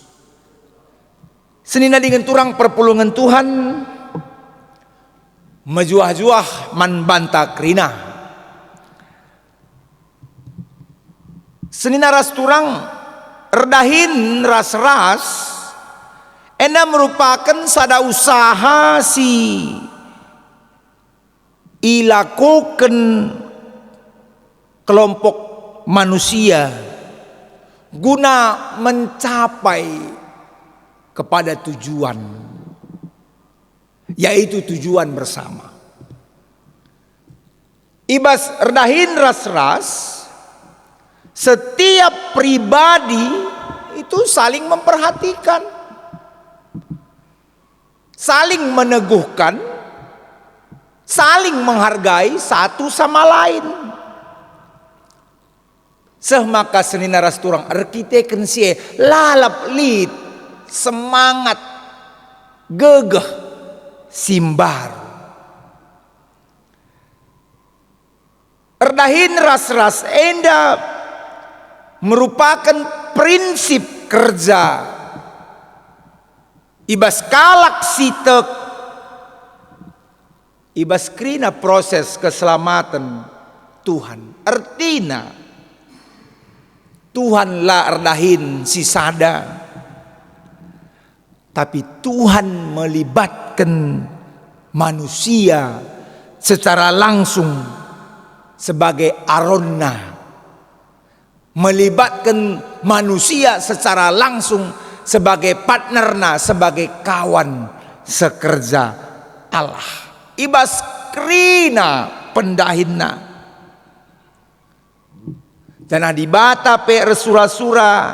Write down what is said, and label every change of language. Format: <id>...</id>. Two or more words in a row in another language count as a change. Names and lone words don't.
<btx>Senina dengan turang perpulungan Tuhan mejuah-juah man banta kerina. Senina ras turang erdahin ras-ras enda</btx> <id>merupakan sada usaha si ilakukan kelompok manusia guna mencapai kepada tujuan, yaitu tujuan bersama.</id> <btx>Ibas erdahin ras-ras,</btx> <id>setiap pribadi itu saling memperhatikan, saling meneguhkan, saling menghargai satu sama lain.</id> <btx>Semaka senina ras turang arkiteken sie lalap lit semangat gegeh simbar. Erdahin ras-ras enda</btx> <id>merupakan prinsip kerja</id> <btx>ibas kalak sitek ibas krina</btx> <id>proses keselamatan Tuhan.</id> <btx>Artina Tuhan la erdahin si sada,</btx> <id>tapi Tuhan melibatkan manusia secara langsung sebagai aronna, melibatkan manusia secara langsung sebagai partnerna, sebagai kawan sekerja Allah.</id> <btx>Ibas krina pendahinna. Dan adibata pe resura-sura</btx>